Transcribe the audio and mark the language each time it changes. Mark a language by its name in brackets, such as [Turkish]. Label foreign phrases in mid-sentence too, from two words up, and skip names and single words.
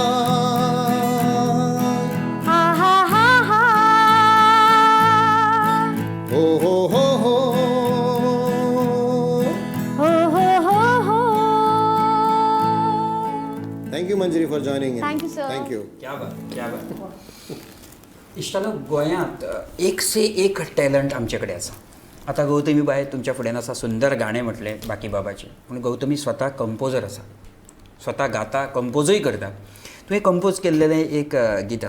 [English] हा हा हा हा हो हो हो हो हो हो हो हो thank you Manjiri for joining in Thank you, sir. thank you [Hindi] क्या बात क्या बात [Konkani] इष्टानो गोंयांत [Hindi] एक से एक [Konkani] टॅलंट आमच्याकडे आसा आतां गौतमी बाय तुमच्या फुड्यान आसा सुंदर गाणे म्हटले बाकी बाबाचे पूण गौतमी स्वता कंपोजर आसा स्वता गाता कंपोजूय करता तुवें कंपोज केल्लेलें एक गीत